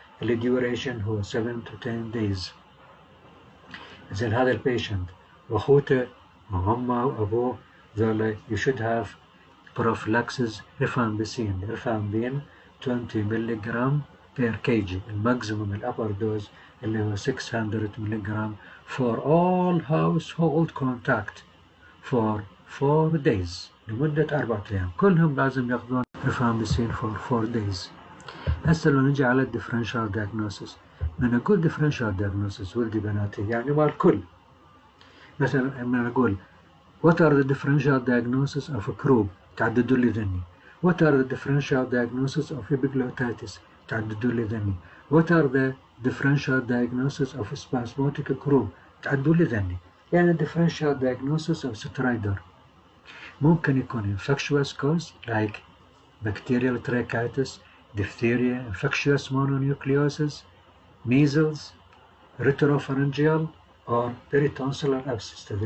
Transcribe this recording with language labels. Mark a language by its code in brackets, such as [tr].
[en] The duration هو 7 to 10 days. [ar] إذن هذا البيشنت وأخوته وأمه وأبوه ذولا [en] you should have prophylaxis rifampicin 20 mg per kg [ar] الماكسيموم الأبر دوز اللي هو [en] 600 mg for all household contact for 4 days [ar] لمدة 4 أيام كلهم لازم ياخذون ريفامبيسين for 4 days. هسه لو نجي على الديفرنشال دايجنوسيس من أقول ديفرنشال دايجنوسيس ولدي بناتي يعني مال الكل مثلا لما أقول [en] what are the differential diagnosis of a croup [ar] تعددوا لي ذني [en] what are the differential diagnosis of epiglottitis تعددوا لي ذني what are the differential diagnosis of spasmodic croup تعددوا لي ذني يعني differential diagnosis of stridor ممكن يكون infectious cause like bacterial tracheitis, diphtheria, infectious mononucleosis, measles, retropharyngeal or peritonsillar abscess.